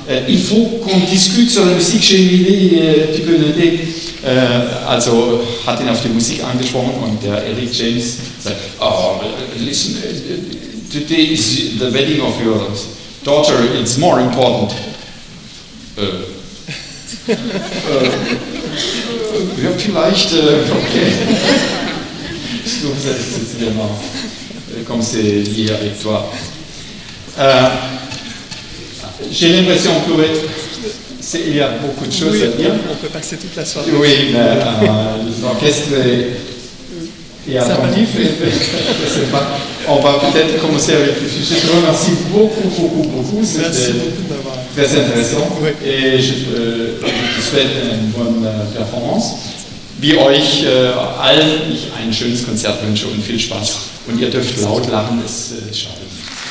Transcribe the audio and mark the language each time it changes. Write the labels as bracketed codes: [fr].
[fr] Il faut qu'on discute sur la musique, j'ai une idée, tu peux noter. [de] Also hat ihn auf die Musik angesprochen und der Eric James sagt, [en] oh, listen, today is the wedding of your daughter, it's more important. [de] Ja, vielleicht, okay. [fr] c'est vraiment comme c'est lié avec toi. J'ai l'impression que il y a beaucoup de choses à dire. On peut passer toute la soirée. Oui, mais l'orchestre est attentif. Je sais pas. On va peut-être commencer avec le sujet. Je te remercie beaucoup. Merci beaucoup d'avoir. Très intéressant. Oui. Et je te souhaite une bonne Performance. [de] Wie euch allen ich ein schönes Konzert wünsche und viel Spaß. Und ihr dürft laut lachen, es schadet.